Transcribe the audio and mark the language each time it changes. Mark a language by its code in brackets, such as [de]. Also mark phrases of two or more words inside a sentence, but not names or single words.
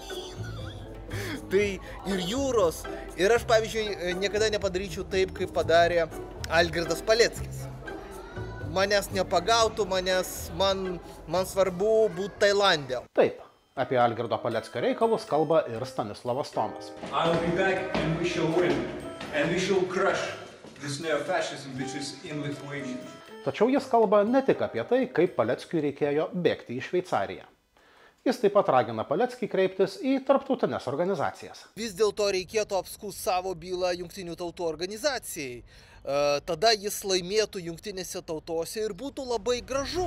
[lt] Tai ir jūros. Ir aš, pavyzdžiui, niekada nepadaryčiau taip, kaip padarė Algirdas Paleckis. Manęs nepagautų, man svarbu būti Tailande. Taip, apie Algirdo Paleckio reikalus kalba ir Stanislavas Tomas. [en] I'll be back and we shall win. And we shall crush this neo-fascism which is in Lithuania. [lt] Tačiau jis kalba ne tik apie tai, kaip Paleckiui reikėjo bėgti į Šveicariją. Jis taip pat ragina Paleckį kreiptis į tarptautines organizacijas. Vis dėlto reikėtų apskųsti savo bylą Jungtinių tautų organizacijai. Tada jis laimėtų Jungtinėse tautose ir būtų labai gražu.